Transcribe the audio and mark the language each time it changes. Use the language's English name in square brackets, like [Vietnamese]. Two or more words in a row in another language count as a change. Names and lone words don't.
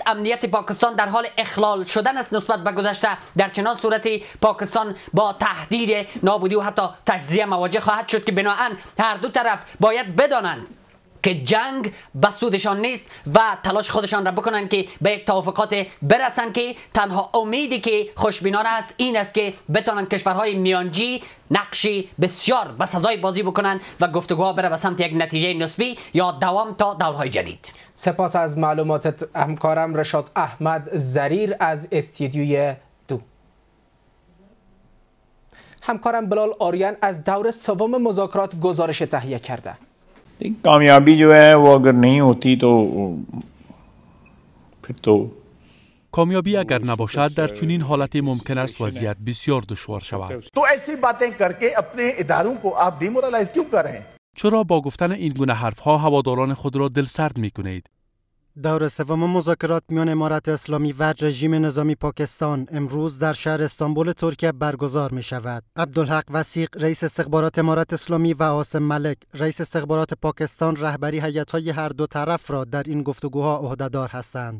[Persian] امنیت پاکستان در حال اخلال شدن است نسبت به گذشته، در چنان صورتی پاکستان با تهدید نابودی و حتی تجزیه مواجه خواهد شد که بناهن هر دو طرف باید بدانند که جنگ بسودشان نیست و تلاش خودشان را بکنن که به یک توافقات برسن که تنها امیدی که خوشبینانه است این است که بتونن کشورهای میانجی نقشی بسیار بسزای بازی بکنن و گفتگوها بره به سمت یک نتیجه نسبی یا دوام تا دورهای جدید. سپاس از معلوماتت همکارم رشاد احمد زریر از استودیوی 2. همکارم بلال آریان از دور سوم مذاکرات گزارش تهیه کرده. [Urdu] کامیابی جو ہے وہ اگر نہیں ہوتی تو پھر تو [Persian] کامیابی اگر نباشد در چنین حالتی ممکن است وضعیت بسیار دشوار شود. [Urdu] تو ایسی باتیں کر کے اپنے اداروں کو آپ ڈیمورلائز کیوں کر رہے ہیں? [Persian] چرا با گفتن این گونه حرفها هواداران خود را دلسرد می‌کنید؟ دور سوم مذاکرات میان امارت اسلامی و رژیم نظامی پاکستان امروز در شهر استانبول ترکیه برگزار می شود. عبدالحق وثیق رئیس استخبارات امارت اسلامی و عاصم ملک رئیس استخبارات پاکستان رهبری هیئت‌های هر دو طرف را در این گفتگوها عهده‌دار هستند.